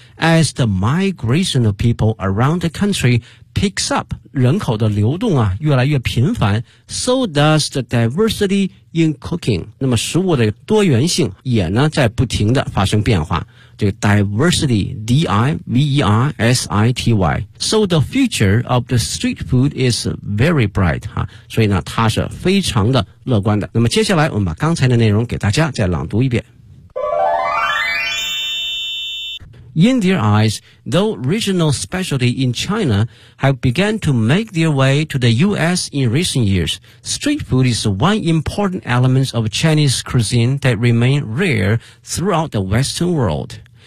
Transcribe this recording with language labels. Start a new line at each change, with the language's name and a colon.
English: As the migration of people around the country picks up,
Chinese: 人口的流动啊越来越频繁，
English: so does the diversity in cooking.
Chinese: 那么食物的多元性也呢在不停的发生变化。这个
English: diversity, D-I-V-E-R-S-I-T-Y. So the future of the street food is very bright,
Chinese: 哈，所以呢它是非常的乐观的。那么接下来我们把刚才的内容给大家再朗读一遍。
English: In their eyes, though regional specialty in China have began to make their way to the U.S. in recent years, street food is one important element of Chinese cuisine that remain rare throughout the Western world.